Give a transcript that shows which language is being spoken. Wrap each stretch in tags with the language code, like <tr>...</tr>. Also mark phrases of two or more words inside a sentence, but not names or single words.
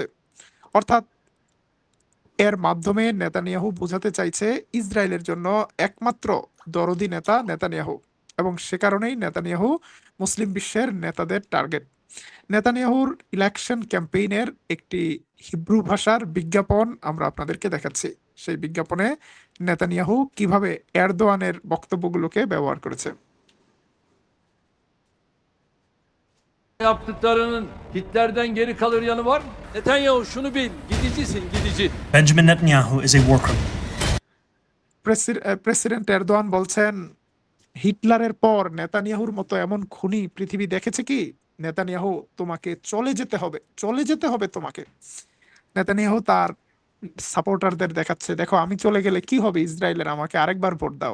<bn>অর্থাৎ এর মাধ্যমে নেতানিয়াহু বোঝাতে চাইছে ইসরায়েলের জন্য একমাত্র দরদি নেতা নেতানিয়াহু এবং সে কারণেই নেতানিয়াহু মুসলিম বিশ্বের নেতাদের টার্গেট। নেতানিয়াহুর</bn> <en>election campaign</en> <bn>একটি হিব্রু ভাষার বিজ্ঞাপন আমরা আপনাদেরকে দেখাচ্ছি। সেই বিজ্ঞাপনে নেতানিয়াহু কিভাবে এরদোয়ানের বক্তব্যগুলোকে ব্যবহার করেছে।</bn> <tr>Yaptıklarının Hitler'den geri kalır yanı var mı? Netanyahu şunu bil, gidicisin, gidici.</tr> <en>Benjamin Netanyahu is a war criminal.</en> <bn>প্রেসিডেন্ট এরদোয়ান বলছেন হিটলারের পর নেতানিয়াহুর মতো এমন খুনি পৃথিবী দেখেছে কি? নেতানিয়াহু, তোমাকে চলে যেতে হবে, চলে যেতে হবে তোমাকে। নেতানিয়াহু তার সাপোর্টারদের দেখাচ্ছে, দেখো আমি চলে গেলে কি হবে ইসরায়েলের, আমাকে আরেকবার ভোট দাও।</bn>